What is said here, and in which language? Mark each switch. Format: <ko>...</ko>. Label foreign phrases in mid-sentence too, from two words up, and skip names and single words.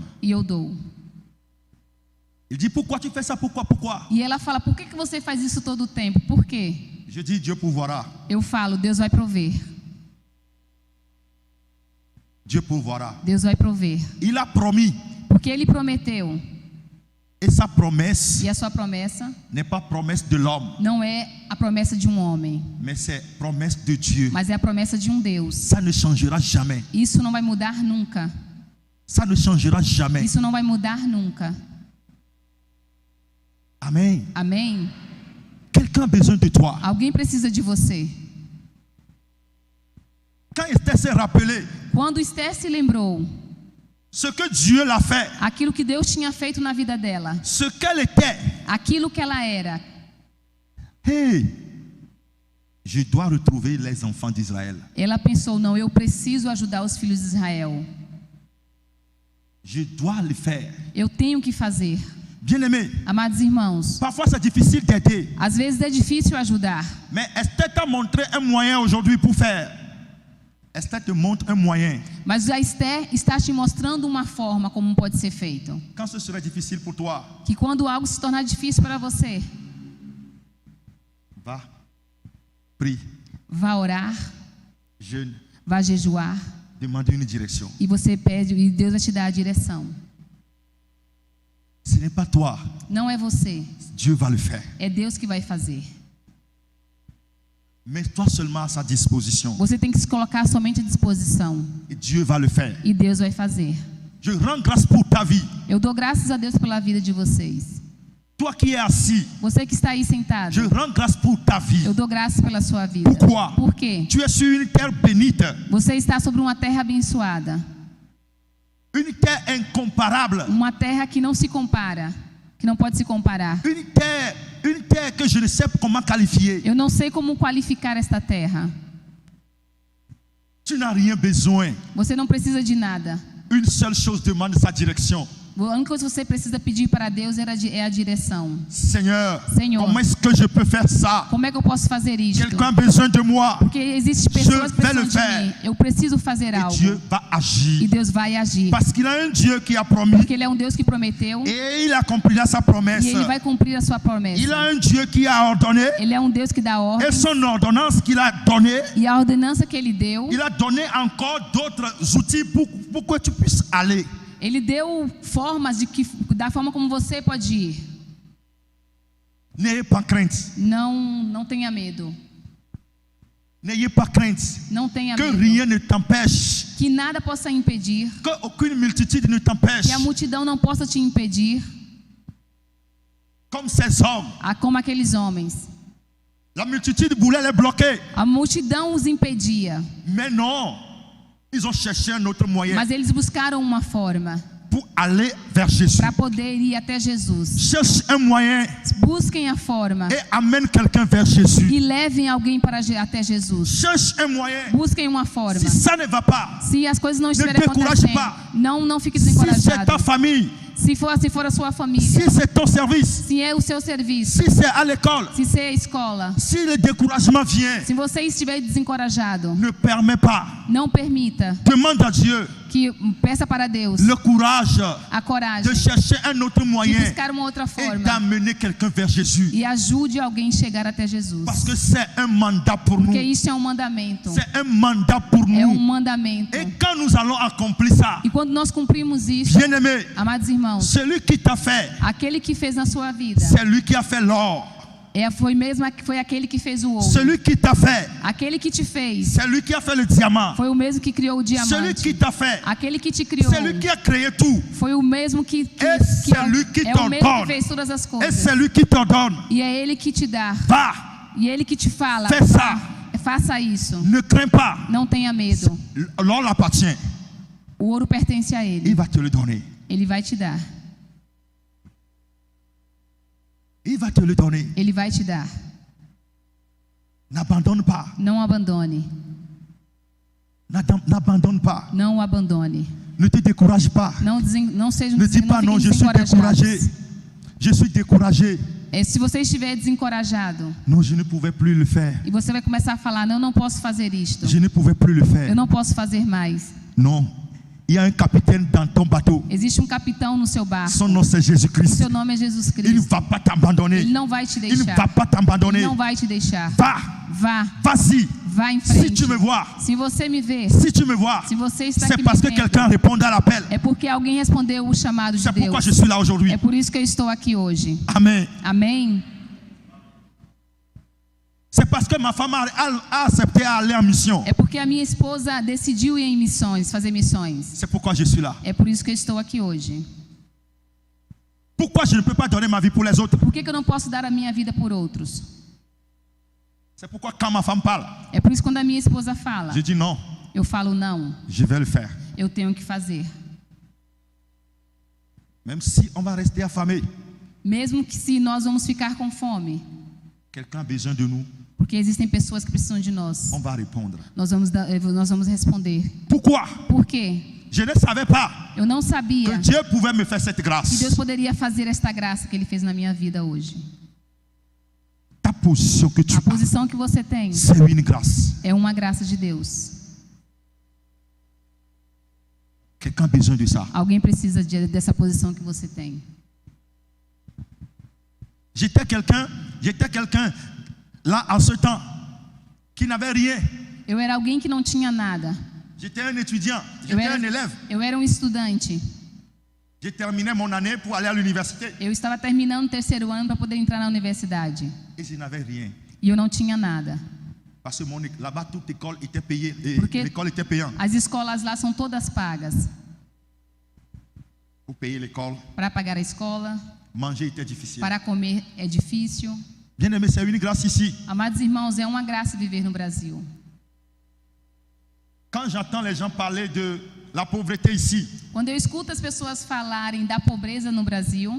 <pt>E eu dou.</pt> <fr>Il dit pourquoi tu fais ça? Pourquoi?</fr> <pt>E ela fala, por que você faz isso todo o tempo? Por quê?</pt> <fr>Je dis Dieu pourvoira.</fr> <pt>Eu falo, Deus vai prover.</pt> <fr>Dieu pourvoira.</fr> <pt>Deus vai prover.</pt> <fr>Il a promis.</fr> <pt>Porque ele prometeu.</pt> <fr>Et sa promesse.</fr> <pt>E a sua promessa</pt> <fr>n'est pas promesse de l'homme.</fr> <pt>Não é a promessa de um homem.</pt> <fr>Mais c'est promesse de Dieu.</fr> <pt>Mas é a promessa de um Deus.</pt> <fr>Ça ne changera jamais.</fr> <pt>Isso não vai mudar nunca.</pt> <fr>Ça ne changera jamais.</fr> <pt>Isso não vai mudar nunca. Amém. Amém.</pt> <fr>Quelqu'un a besoin de toi.</fr> <pt>Alguém precisa de você.</pt> <fr>Quand Esther s'est rappelée,</fr> <pt>quando Esther se lembrou,</pt> <fr>ce que Dieu l'a fait,</fr> <pt>aquilo que Deus tinha feito na vida dela,</pt> <fr>ce qu'elle était,</fr> <pt>aquilo que ela era.</pt> <fr>Hey, je dois retrouver les enfants d'Israël.</fr> <pt>Ela pensou, não, eu preciso ajudar os filhos de Israel.</pt> <fr>Je dois le faire.</fr> <pt>Eu tenho que fazer.</pt> <fr>Bien-aimés,</fr> <pt>amados irmãos,</pt> <fr>parfois c'est difficile d'aider.</fr> <pt>Às vezes é difícil ajudar.</pt> <fr>Mais Esther t'a montré un moyen aujourd'hui pour faire. Esther te montre un moyen.</fr> <pt>Mas a Esther está te mostrando uma forma como pode ser feito.</pt> <fr>Quand ce serait difficile pour toi,</fr> <pt>que quando algo se tornar difícil para você,</pt> <fr>vá, prie,</fr> <pt>vá orar,</pt> <fr>jeûne,</fr> <pt>vá jejuar,</pt> <fr>demande une direction.</fr> <pt>E você pede e Deus vai te dar a direção.</pt> <fr>Ce n'est pas toi.</fr> <pt>Não é você.</pt> <fr>Dieu va le faire.</fr> <pt>É Deus que vai fazer.</pt> <fr>Mets-toi seulement à sa disposition.</fr> <pt>Você tem que se colocar somente à disposição.</pt> <fr>Et Dieu va le faire.</fr> <pt>E Deus vai fazer.</pt> <fr>Je rends grâce pour ta vie.</fr> <pt>Eu dou graças a Deus pela vida de vocês.</pt> <fr>Toi qui es assis,</fr> <pt>Você que está aí sentado,</pt> <fr>je rends grâce pour ta vie.</fr> <pt>eu dou graças pela sua vida.</pt> <fr>Pourquoi?</fr> <pt>Por quê?</pt> <fr>Tu es sur une terre bénite,</fr> <pt>Você está sobre uma terra abençoada.</pt> <fr>une terre incomparable,</fr> <pt>Uma terra que não se compara, que não pode se comparar.</pt> <fr>une terre que je ne sais comment qualifier.</fr> <pt>Eu não sei como qualificar esta terra.</pt> <fr>Tu n'as rien besoin.</fr> <pt>Você não precisa de nada.</pt> <fr>Une seule chose demande sa direction.</fr> <pt>A única coisa que você precisa pedir para Deus é a direção. Senhor, Senhor,</pt> <fr>comment est-ce que je peux faire ça?</fr> <pt>Como é que eu posso fazer isto?</pt> <fr>Quelqu'un a besoin de moi.</fr> <pt>Porque existem pessoas que</pt> <fr>vais le</fr> <pt>precisam de</pt> <fr>faire.</fr> <pt>mim. Eu preciso fazer</pt> <fr>Et</fr> <pt>algo.</pt> <fr>Dieu va</fr> <pt>E agir. Deus vai agir.</pt> <fr>Parce qu'il a un Dieu qui a promis.</fr> <pt>Porque Ele é um Deus que prometeu.</pt> <fr>Et il accomplira sa promesse.</fr> <pt>E Ele vai cumprir a sua promessa.</pt> <fr>Il a un Dieu qui a ordonné.</fr> <pt>Ele é um Deus que dá ordem.</pt> <fr>Et son ordonnance qu'il a donnée,</fr> <pt>E a ordenança que Ele deu,</pt> <fr>il a donné encore d'autres outils pour que tu puisses aller.</fr> <pt>Ele deu formas da forma como você pode ir.</pt> <fr>N'ayez pas crainte.</fr> <pt>Não tenha medo.</pt> <fr>N'ayez pas crainte.</fr> <pt>Não tenha</pt> <fr>Que</fr> <pt>medo.</pt> <fr>rien ne t'empêche.</fr> <pt>Que nada possa impedir.</pt> <fr>Que aucune multitude ne t'empêche.</fr> <pt>Que a multidão não possa te impedir.</pt> <fr>Comme ces hommes.</fr> <pt>Como aqueles homens.</pt> <fr>La multitude voulait les bloquer.</fr> <pt>A multidão os impedia.</pt> <fr>Mais non. Ils ont cherché un autre moyen.</fr> <pt>Mas eles buscaram uma forma</pt> <fr>pour aller vers Jésus.</fr> <pt>para poder ir até Jesus.</pt> <fr>Cherche un moyen.</fr> <pt>Busquem a forma.</pt> <fr>Et amène quelqu'un vers Jésus.</fr> <pt>E levem alguém até Jesus.</pt> <fr>Cherche un moyen.</fr> <pt>Busquem uma forma.</pt> <fr>Si ça ne va pas,</fr> <pt>se as coisas não estiverem</pt> <fr>décourage</fr> <pt>acontecendo,</pt> <fr>pas.</fr> <pt>não fique</pt> <fr>Si</fr> <pt>desencorajado.</pt> <fr>c'est ta famille,</fr> <pt>se for a sua família,</pt> <fr>si c'est ton service,</fr> <pt>se é o seu serviço,</pt> <fr>si c'est à l'école,</fr> <pt>se é a escola,</pt> <fr>si le découragement vient,</fr> <pt>se você estiver desencorajado,</pt> <fr>ne permets pas.</fr> <pt>não permita.</pt> <fr>Demande à Dieu</fr> <pt>peça para Deus</pt> <fr>le courage</fr> <pt>a coragem</pt> <fr>de chercher un autre</fr> <pt>de</pt> <fr>moyen</fr> <pt>buscar uma outra</pt> <fr>et</fr> <pt>forma</pt> <fr>d'amener quelqu'un vers Jésus.</fr> <pt>e ajude alguém a chegar até Jesus.</pt> <fr>Parce que c'est un mandat pour nous.</fr> <pt>Porque isso é um mandamento.</pt> <fr>C'est un mandat pour</fr> <pt>É</pt> <fr>nous.</fr> <pt>mandamento.</pt> <fr>Et quand nous allons accomplir ça,</fr> <pt>E quando nós cumprimos isso,</pt> <fr>bien-aimé,</fr> <pt>amados irmãos,</pt> <fr>celui qui t'a fait,</fr> <pt>aquele que fez na sua vida,</pt> <fr>c'est lui qui a fait l'or.</fr> <pt>Foi aquele que fez o ouro.</pt> <fr>Celui qui t'a fait,</fr> <pt>Aquele que te fez,</pt> <fr>c'est lui qui a fait le diamant.</fr> <pt>foi o mesmo que criou o</pt> <fr>Celui</fr> <pt>diamante.</pt> <fr>qui t'a fait,</fr> <pt>Aquele que te criou,</pt> <fr>c'est lui qui a créé tout.</fr> <pt>foi o mesmo que</pt> <fr>c'est lui qui</fr> <pt>é o mesmo</pt> <fr>t'ordonne.</fr> <pt>que fez todas as</pt> <fr>Et</fr> <pt>coisas.</pt> <fr>c'est lui qui t'ordonne.</fr> <pt>E é ele que te dá.</pt> <fr>Va,</fr> <pt>E ele que te fala.</pt> <fr>fais ça.</fr> <pt>Faça isso.</pt> <fr>Ne crains pas.</fr> <pt>Não tenha medo.</pt> <fr>L'or l'appartient.</fr> <pt>O ouro pertence a ele.</pt> <fr>Il va te le donner.</fr> <pt>Ele vai te dar.</pt> <fr>Il va te le donner.</fr> <pt>Ele vai te dar.</pt> <fr>N'abandonne pas.</fr> <pt>Não abandone.</pt> <fr>N'abandonne pas.</fr> <pt>Não o abandone.</pt> <fr>Ne te décourage pas.</fr> <pt>Não sejam</pt> <fr>Ne dis pas non, je suis découragé. Je suis découragé.</fr> <pt>Se você estiver desencorajado,</pt> <fr>Non, je ne pouvais plus le faire.</fr> <pt>e você vai começar a falar, não posso fazer isto.</pt> <fr>Je ne pouvais plus le faire.</fr> <pt>Eu não posso fazer mais.</pt> <fr>Non. Il y a un capitaine dans ton bateau.</fr> <pt>Existe capitão no seu barco.</pt> <fr>Son nom c'est Jésus-Christ.</fr> <pt>Seu nome é Jesus</pt> <fr>Il ne</fr> <pt>Cristo.</pt> <fr>va pas t'abandonner.</fr> <pt>Ele não vai te</pt> <fr>Il ne</fr> <pt>deixar.</pt> <fr>va pas t'abandonner.</fr> <pt>Ele não vai te deixar.</pt> <fr>Va,</fr> <pt>Vá</pt> <fr>vas-y.</fr> <pt>em</pt> <fr>Si</fr> <pt>frente.</pt> <fr>tu me vois,</fr> <pt>Se você me vê,</pt> <fr>si tu me vois,</fr> <pt>se você está</pt> <fr>c'est</fr> <pt>aqui</pt> <fr>parce</fr> <pt>me</pt> <fr>que</fr> <pt>vendo,</pt> <fr>quelqu'un répond à l'appel.</fr> <pt>é porque alguém respondeu o chamado de</pt> <fr>C'est pourquoi je</fr> <pt>Deus.</pt> <fr>suis là aujourd'hui.</fr> <pt>É por isso que eu estou aqui hoje.</pt> <fr>Amen.</fr> <pt>Amém?</pt> <fr>C'est parce que ma femme a accepté d'aller en mission.</fr> <pt>É porque a minha esposa decidiu ir em missões, fazer missões.</pt> <fr>C'est pourquoi je suis là.</fr> <pt>É por isso que eu estou aqui hoje.</pt> <fr>Pourquoi je ne peux pas donner ma vie pour les autres?</fr> <pt>Por que eu não posso dar a minha vida por outros?</pt> <fr>C'est pourquoi quand ma femme parle,</fr> <pt>É por isso que quando a minha esposa fala,</pt> <fr>je dis non,</fr> <pt>eu falo não,</pt> <fr>je vais le faire.</fr> <pt>eu tenho que fazer.</pt> <fr>Même si on va rester affamé,</fr> <pt>Mesmo que se nós vamos ficar com fome,</pt> <fr>quelqu'un a besoin de nous,</fr> <pt>porque existem pessoas que precisam de nós.</pt> <fr>on va répondre.</fr> <pt>Nós vamos responder.</pt> <fr>Pourquoi?</fr> <pt>Por quê?</pt> <fr>Je ne savais pas</fr> <pt>Eu não</pt> <fr>que</fr> <pt>sabia</pt> <fr>Dieu pouvait me faire cette</fr> <pt>que</pt> <fr>grâce.</fr> <pt>Deus poderia fazer esta graça que Ele fez na minha vida hoje.</pt> <fr>Ta position que tu</fr> <pt>A</pt> <fr>as,</fr> <pt>posição que você tem</pt> <fr>c'est une grâce.</fr> <pt>é uma graça de Deus.</pt> <fr>Quelqu'un a besoin de ça.</fr> <pt>Alguém precisa dessa posição que você tem.</pt> <fr>J'étais quelqu'un là en ce temps qui n'avait rien.</fr> <pt>Eu era alguém que não tinha nada.</pt> <fr>J'étais un étudiant, j'étais un élève.</fr> <pt>Eu era um estudante.</pt> <fr>J'ai terminé mon année pour aller à l'université</fr> <pt>Eu estava terminando o 3º ano para poder entrar na universidade.</pt> <fr>et je n'avais rien.</fr> <pt>E eu não tinha nada.</pt> <fr>Parce que là-bas toute école était payée et</fr> <pt>Porque</pt> <fr>l'école était payante.</fr> <pt>as escolas lá são todas pagas.</pt> <fr>Pour payer l'école.</fr> <pt>Para pagar a escola.</pt> <fr>Manger était difficile.</fr> <pt>Para comer é difícil.</pt> <fr>Bien-aimés, c'est une grâce ici.</fr> <pt>Amados irmãos, é uma graça viver no Brasil.</pt> <fr>Quand j'entends les gens parler de la pauvreté ici,</fr> <pt>quando eu escuto as pessoas falarem da pobreza no Brasil,</pt>